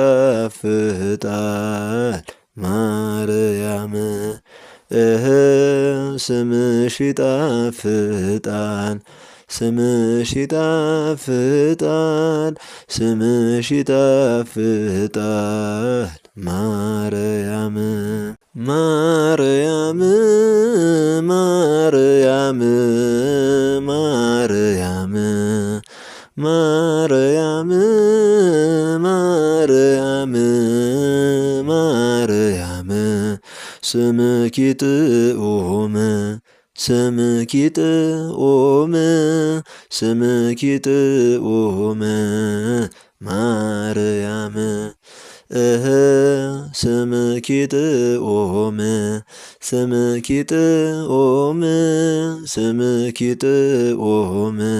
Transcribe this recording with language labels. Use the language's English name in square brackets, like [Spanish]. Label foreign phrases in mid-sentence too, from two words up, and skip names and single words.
[Amharic] ይጣፍጣል ማርያም ስምሽ ይጣፍጣል ስምሽ ይጣፍጣል ስምሽ ይጣፍጣል ማርያም ማርያም ማርያም ማርያም ማርያም ማርያም [Tigrinya] ማርያም ስምኪ ጥዑም ስምኪ ጥዑም ስምኪ ጥዑም ማርያም ስምኪ ጥዑም ስምኪ ጥዑም ስምኪ ጥዑም